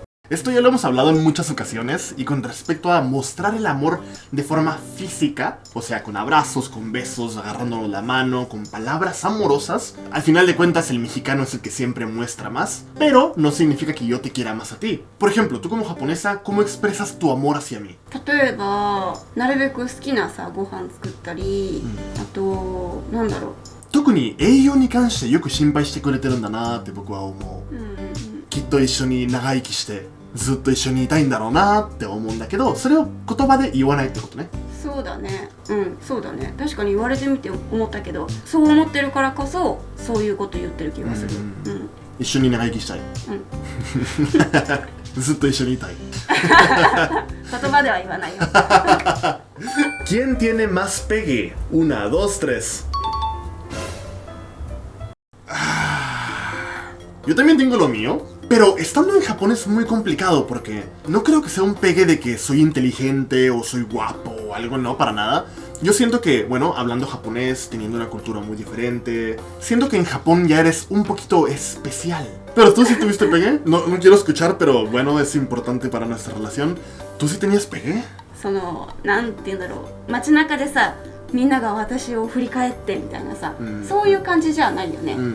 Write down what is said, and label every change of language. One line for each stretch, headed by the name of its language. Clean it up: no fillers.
Spanish: Esto ya lo hemos hablado en muchas ocasiones y con respecto a mostrar el amor de forma física, o sea, con abrazos, con besos, agarrándonos la mano, con palabras amorosas, al final de cuentas el mexicano es el que siempre muestra más, pero no significa que yo te quiera más a ti. Por ejemplo, tú como japonesa, ¿cómo expresas tu amor hacia mí?
Japanese: 例えばなるべく好きなさご飯作ったり、あとなんだろう、特に栄養に関してよく心配してくれてるんだなって僕は思う。きっと一緒に長生きしてずっと一緒にいたいんだろうなって思うんだけど、それを言葉で言わないってことね。そうだね、そうだね。確かに言われてみて思ったけど、そう思ってるからこそそういうこと言ってる気がする。一緒に長生きしたい。ずっと一緒にいたい。言葉では言わないよ。
Spanish: ¿Quién tiene más pegue? 1, 2, 3. Yo también tengo lo mío, pero estando en Japón es muy complicado porque no creo que sea un pegue de que soy inteligente o soy guapo o algo, no, para nada. Yo siento que, bueno, hablando japonés, teniendo una cultura muy diferente, siento que en Japón ya eres un poquito especial. Pero tú sí tuviste pegue, no quiero escuchar, pero bueno, es importante para nuestra relación. ¿Tú sí tenías pegue?
Japanese: そのなんて言うんだろう、街中でさみんなが私を振り返ってみたいなさ、そういう感じじゃないよね。